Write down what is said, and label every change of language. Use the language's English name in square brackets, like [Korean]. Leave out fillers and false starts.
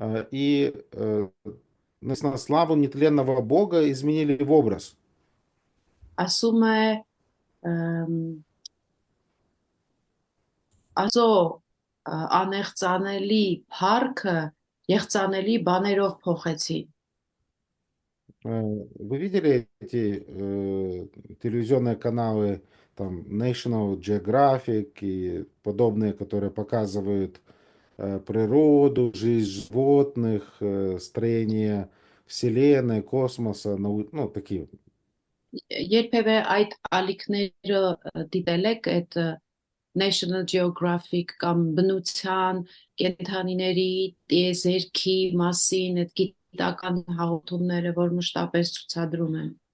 [Russian] И на славу нетленного Бога изменили в образ. [Armenian] Ասում է Աստծո անեղծանելի փառքը եղծանելի բաներով փոխեցին։ [Russian] Вы видели эти телевизионные каналы, там, National Geographic и подобные, которые показывают природу, жизнь животных, строение Вселенной, космоса, такие. [Armenian] Երբևէ այդ ալիքները դիտել եք այդ National Geographic կամ բնության, կենդանիների, տիեզերքի մասին այդ գիտական հաղորդումները, որ մշտապես ցուցադրում են։